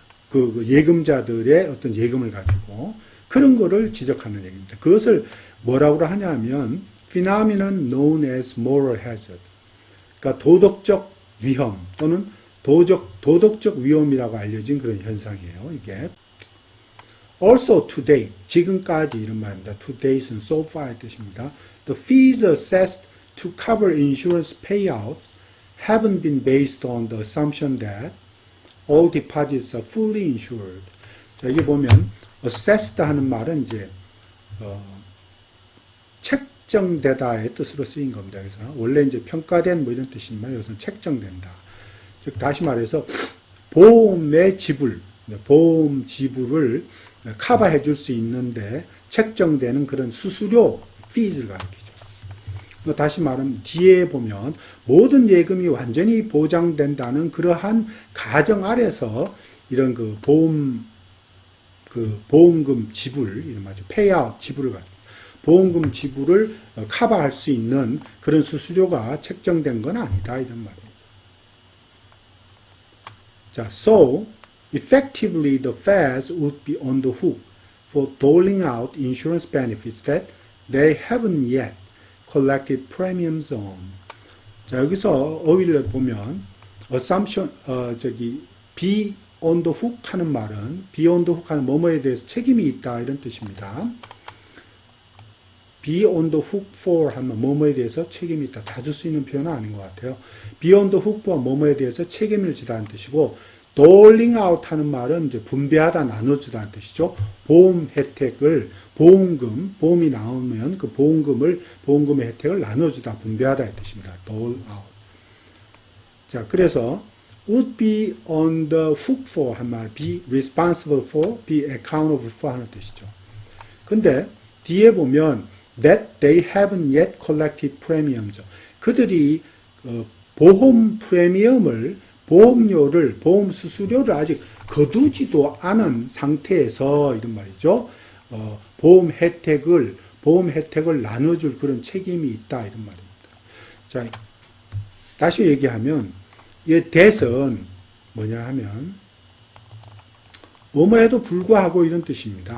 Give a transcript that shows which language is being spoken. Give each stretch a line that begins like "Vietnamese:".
Korean: 그 예금자들의 어떤 예금을 가지고 그런 거를 지적하는 얘기입니다. 그것을 뭐라고 하냐면
English: phenomenon known as moral hazard.
Korean: 그러니까 도덕적 위험 또는 도덕적 위험이라고 알려진 그런 현상이에요. 이게
English: also to date,
Korean: 지금까지 이런 말입니다.
English: to date는 so far의 뜻입니다. The fees assessed to cover insurance payouts haven't been based on the assumption that all deposits are fully insured.
Korean: 자, 여기 보면 assessed 하는 말은 이제 책정되다의 뜻으로 쓰인 겁니다. 그래서 원래 이제 평가된 뭐 이런 뜻이지만 여기서는 책정된다. 즉 다시 말해서 보험의 지불, 보험 지불을 커버해 줄 수 있는데 책정되는 그런 수수료, fees를 가리키죠. 다시 말하면 뒤에 보면 모든 예금이 완전히 보장된다는 그러한 가정 아래서 이런 그 보험금 지불, 이런 말이죠. 페이아웃 지불을 가지고 보험금 지불을 커버할 수 있는 그런 수수료가 책정된 건 아니다. 이런 말이죠.
English: 자, so effectively the feds would be on the hook for doling out insurance benefits that they haven't yet collected premiums on.
Korean: 자, 여기서 어휘를 보면 assumption be on the hook 하는 말은 be on the hook 하는 뭐뭐에 대해서 책임이 있다 이런 뜻입니다. be on the hook for 하면 뭐뭐에 대해서 책임이 있다. 자주 쓰이는 표현은 아닌 것 같아요. be on the hook for 뭐뭐에 대해서 책임을 지다는 뜻이고 doling out 하는 말은 이제 분배하다, 나눠주다는 뜻이죠. 보험 혜택을, 보험이 나오면 그 보험금의 혜택을 나눠주다, 분배하다의 뜻입니다. dole out. 자, 그래서 would be on the hook for 한 말,
English: be responsible for, be accountable for
Korean: 하는 뜻이죠. 근데 뒤에 보면
English: that they haven't yet collected premiums.
Korean: 그들이 보험 프리미엄을 보험 수수료를 아직 거두지도 않은 상태에서 이런 말이죠. 보험 혜택을 나눠줄 그런 책임이 있다 이런 말입니다. 자, 다시 얘기하면 이 that은 뭐냐 하면 뭐뭐에도 불구하고 이런 뜻입니다.